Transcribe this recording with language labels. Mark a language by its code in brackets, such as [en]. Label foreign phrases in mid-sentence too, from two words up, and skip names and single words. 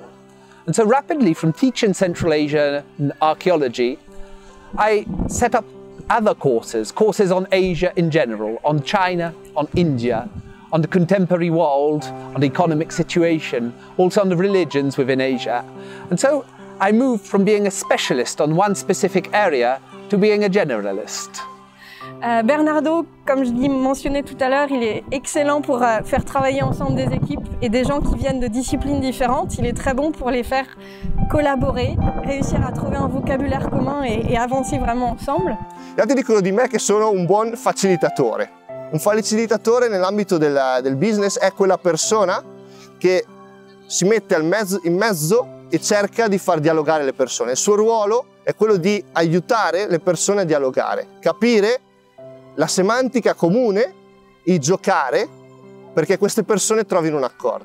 [en] And so rapidly from teaching Central Asian archaeology, I set up other courses on Asia in general, on China, on India, on the contemporary world, on the economic situation, also on the religions within Asia. And so I moved from being a specialist on one specific area to being a generalist. [fr] Bernardo, comme je l'ai mentionné tout à l'heure, il est excellent pour faire travailler ensemble des équipes et des gens qui viennent de disciplines différentes. Il est très bon pour les faire collaborer, réussir à trouver un vocabulaire commun et avancer vraiment ensemble. [it] Gli altri dicono di me che sono un buon facilitatore. Un facilitatore nell'ambito del business è quella persona che si mette in mezzo e cerca di far dialogare le persone. Il suo ruolo è quello di aiutare le persone a dialogare, capire la semantica comune, il giocare, perché queste persone trovino un accordo.